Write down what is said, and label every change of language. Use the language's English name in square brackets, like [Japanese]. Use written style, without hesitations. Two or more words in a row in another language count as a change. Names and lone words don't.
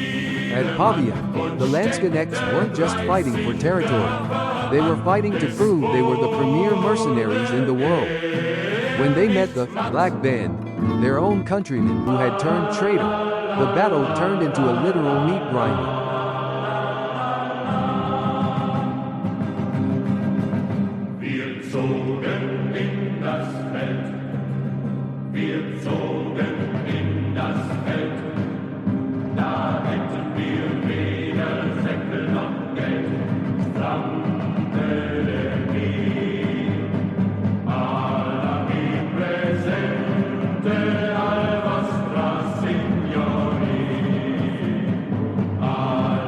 [English] At Pavia, the Landsknechts weren't just fighting for territory. They were fighting to prove they were the premier mercenaries in the world. When they met the Black Band, their own countrymen who had turned traitor, the battle turned into a literal meat grinding. [German] Wir zogen in das Feld. Wir zogen in das Feld. Da hätten wir weder Säckel noch Geld. [Italian] Alla mi presente al vostra signori.